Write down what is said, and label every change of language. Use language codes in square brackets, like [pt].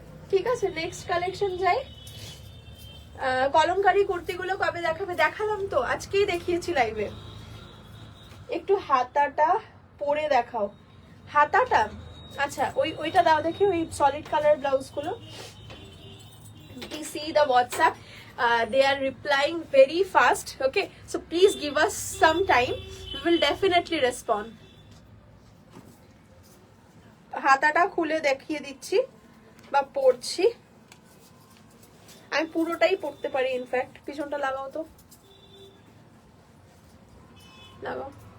[bn] ঠিক আছে, next collection যাই। কলমকারী কুর্তিগুলো কবে দেখাবে? দেখালাম তো, আজকেই দেখিয়েছি লাইভে। একটু হাতাটা পরে দেখাও। হাতাটা আচ্ছা, ওইটা দাও দেখি, ওই সলিড কালার ব্লাউজ গুলো। [en] We see the WhatsApp, they are replying very fast. Okay, so please give us some time, we will definitely respond. [bn] হাতাটা খুলে দেখিয়ে দিচ্ছি বা পরছি, আমি পুরোটাই পরতে পারি। ইনফ্যাক্ট পিছনটা লাগাও তো, লাগাও।